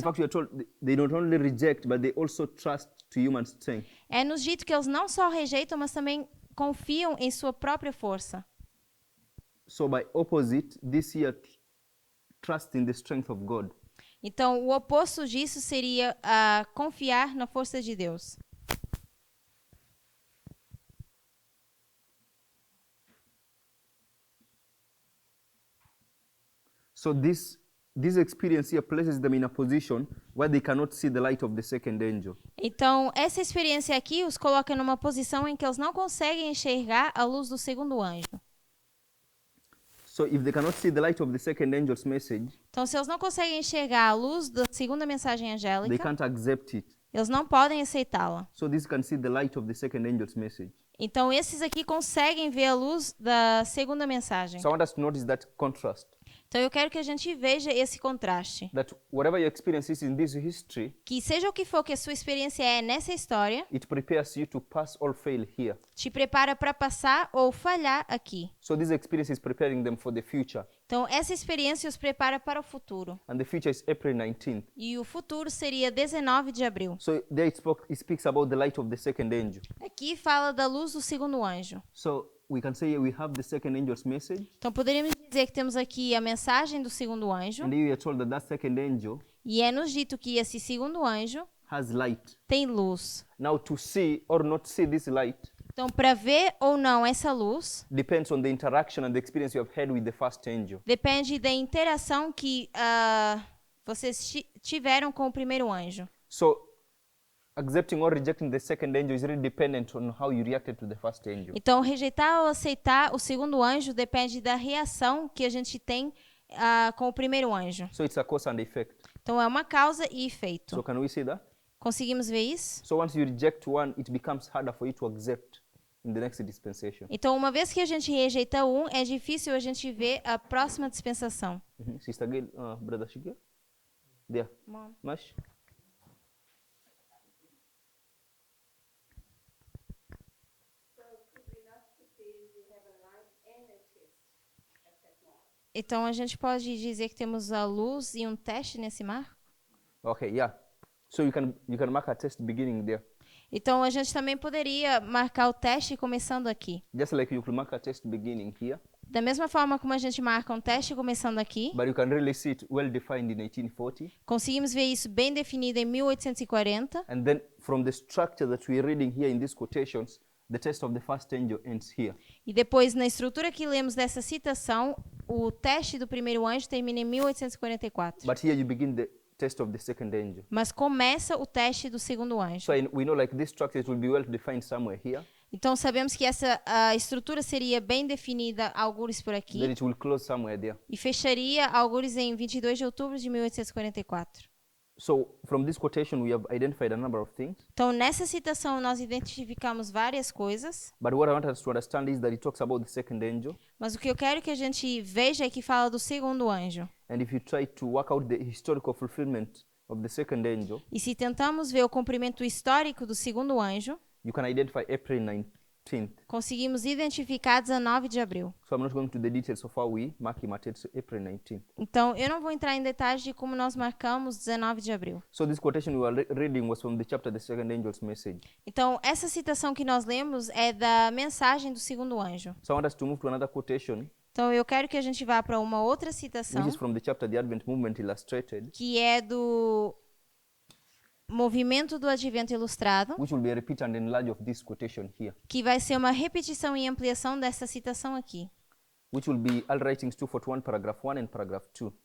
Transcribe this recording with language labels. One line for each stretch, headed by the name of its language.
English: fact, we are told they not only reject, but they also trust to human strength.
Portuguese: é-nos dito que eles não só rejeitam, mas também confiam em sua própria força.
English: So by opposite, this here trust in the strength of God.
Portuguese: Então, o oposto disso seria confiar na força de Deus.
English: So this experience here places them in a position where they cannot see the light of the second angel.
Portuguese: Então, essa experiência aqui os coloca numa posição em que eles não conseguem enxergar a luz do segundo anjo.
English: So if they cannot see the light of the second angel's message,
Portuguese: Então, se eles não conseguem enxergar a luz da segunda mensagem
English: they
Portuguese: angélica,
English: can't accept it.
Portuguese: eles não podem aceitá-la.
English: So these can see the light of the second angel's message.
Portuguese: Então, esses aqui conseguem ver a luz da segunda mensagem.
English: So I want us to notice that contrast.
Portuguese: Então, eu quero que a gente veja esse contraste.
English: That whatever your experience is in this history,
Portuguese: Que seja o que for que a sua experiência é nessa história,
English: it prepares you to pass or fail here.
Portuguese: te prepara para passar ou falhar aqui.
English: So this experience is preparing them for the future.
Portuguese: Então, essa experiência os prepara para o futuro.
English: And the future is April 19th.
Portuguese: E o futuro seria 19 de abril.
English: So there it speaks about the light of the second angel.
Portuguese: Aqui fala da luz do segundo anjo.
English: So we can say we have the second angel's message.
Portuguese: Então, poderíamos dizer que temos aqui a mensagem do segundo anjo.
English: And here we are told that that second angel
Portuguese: E é-nos dito que esse segundo anjo
English: has light.
Portuguese: tem luz.
English: Now to see or not see this light
Portuguese: Então, para ver ou não essa luz,
English: depends on the interaction and the experience you have had with the first angel.
Portuguese: depende da interação que vocês tiveram com o primeiro anjo.
English: So accepting or rejecting the second angel is really dependent on how you reacted to the first angel.
Portuguese: Então, rejeitar ou aceitar o segundo anjo depende da reação que a gente tem com o primeiro anjo.
English: So it's a cause and effect.
Portuguese: Então, é uma causa e
English: So
Portuguese: efeito.
English: can we see that?
Portuguese: Conseguimos ver isso?
English: So once you reject one, it becomes harder for you to accept in the next dispensation.
Portuguese: Então, uma vez que a gente rejeita um, é difícil a gente ver a próxima dispensação.
English: Sister Gail, Brother Shigel? There. Mash? So could we not suppose we have a light and a test at that moment?
Portuguese: Então a gente pode dizer que temos a luz e um teste nesse marco?
English: Okay, yeah. So you can mark a test beginning there.
Portuguese: Então a gente também poderia marcar o teste começando aqui.
English: Just like you could mark a test beginning here,
Portuguese: Da mesma forma como a gente marca um teste começando aqui,
English: but you can really see it well defined in 1840.
Portuguese: conseguimos ver isso bem definido em 1840.
English: And then from the structure that we're reading here in these quotations, the test of the first angel ends here.
Portuguese: E depois, na estrutura que lemos dessa citação, o teste do primeiro anjo termina em 1844.
English: But here you begin the test of the second angel.
Portuguese: Mas começa o teste do segundo anjo.
English: So we know like this structure will be well defined somewhere here.
Portuguese: Então sabemos que a estrutura seria bem definida, algures por
English: Then
Portuguese: aqui,
English: it will close somewhere there.
Portuguese: e fecharia algures em 22 de outubro de 1844.
English: So from this quotation, we have identified a number of things.
Portuguese: Então, nessa citação, nós identificamos várias coisas,
English: But what I want us to understand is that it talks about the second angel.
Portuguese: mas o que eu quero que a gente veja é que fala do segundo anjo.
English: And if you try to work out the historical fulfillment of the second angel,
Portuguese: E se tentamos ver o cumprimento histórico do segundo anjo,
English: you can identify April 19th.
Portuguese: conseguimos identificar 19 de abril.
English: So I'm not going to the details of how we mark him at April 19th.
Portuguese: Então, eu não vou entrar em detalhes de como nós marcamos 19 de abril.
English: So this quotation we were reading was from the chapter The Second Angel's Message.
Portuguese: Então, essa citação que nós lemos é da mensagem do segundo anjo.
English: So I want us to move to another quotation,
Portuguese: Então, eu quero que a gente vá para uma outra citação,
English: which is from the chapter The Advent Movement Illustrated,
Portuguese: que é do Movimento do Advento Ilustrado,
English: which will be a repeat and enlarge of this quotation here,
Portuguese: que vai ser uma repetição e ampliação dessa citação aqui,
English: which will be All Writings 241, paragraph 1 and paragraph 2.